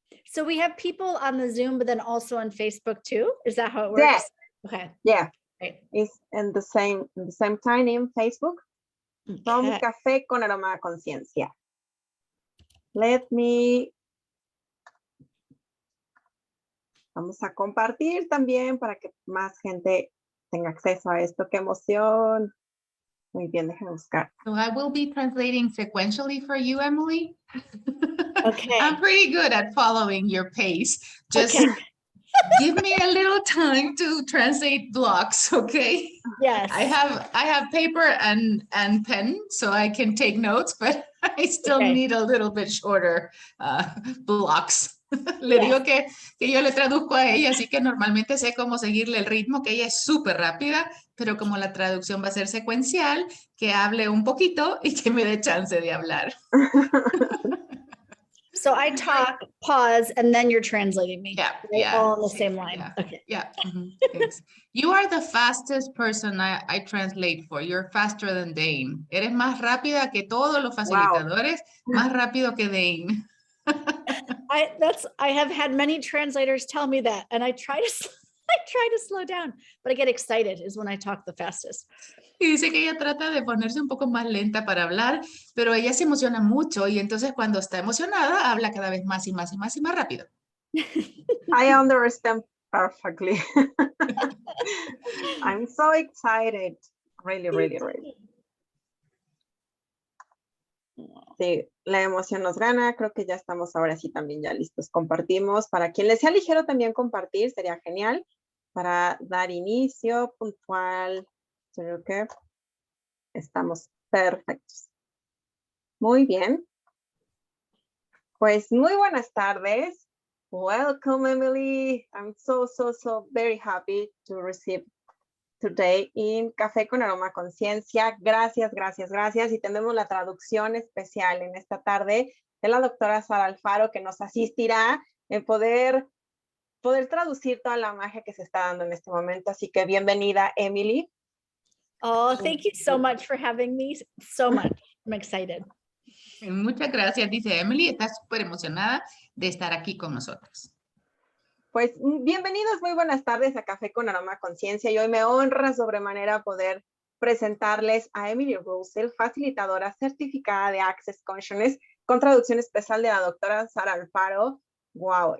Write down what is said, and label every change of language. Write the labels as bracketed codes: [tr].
[en] So we have people on the Zoom, but then also on Facebook too. Is that how it works? Yes. Okay. Yeah. Right. It's in the same time in Facebook. From Okay. Café con Aroma Conciencia. Let me. [es] Vamos a compartir también para que más gente tenga acceso a esto. ¡Qué emoción! Muy bien, déjenme buscar. [en] So I will be translating sequentially for you, Emily. Okay. I'm pretty good at following your pace. Just Okay. give me a little time to translate blocks, okay? Yes. I have paper and pen, so I can take notes, but I still Okay. need a little bit shorter blocks. [es] Le digo que yo le traduzco a ella, así que normalmente sé cómo seguirle el ritmo, que ella es súper rápida, pero como la traducción va a ser secuencial, que hable un poquito y que me dé chance de hablar. [en] So I talk, pause, and then you're translating me. Yeah, right? yeah. All on the same line. Yeah, Okay. yeah. Thanks. You are the fastest person I translate for. You're faster than Dane. [es] Eres más rápida que todos los facilitadores, más rápido que Dane. [en] I have had many translators tell me that, and I try to slow down, but I get excited is when I talk the fastest. [es] Y dice que ella trata de ponerse un poco más lenta para hablar, pero ella se emociona mucho y entonces cuando está emocionada habla cada vez más y más y más y más rápido. [en] I understand perfectly. I'm so excited. Really. [es] Sí, la emoción nos gana. Creo que ya estamos ahora sí también ya listos. Compartimos. Para quien les sea ligero también compartir, sería genial. Para dar inicio puntual. Creo que estamos perfectos. Muy bien. Pues muy buenas tardes. [en] Welcome, Emily. I'm so very happy to receive today in Café con Aroma Conciencia. [es] Gracias. Y tenemos la traducción especial en esta tarde de la doctora Sara Alfaro, que nos asistirá en poder traducir toda la magia que se está dando en este momento. Así que bienvenida, Emily. [en] Oh, thank you so much for having me so much. I'm excited. [es] Muchas gracias, dice Emily. Está súper emocionada de estar aquí con nosotros. Pues bienvenidos, muy buenas tardes a Café con Aroma Conciencia. Y hoy me honra sobremanera poder presentarles a Emily Russell, facilitadora certificada de Access Consciousness, con traducción especial de la doctora Sara Alfaro. Wow.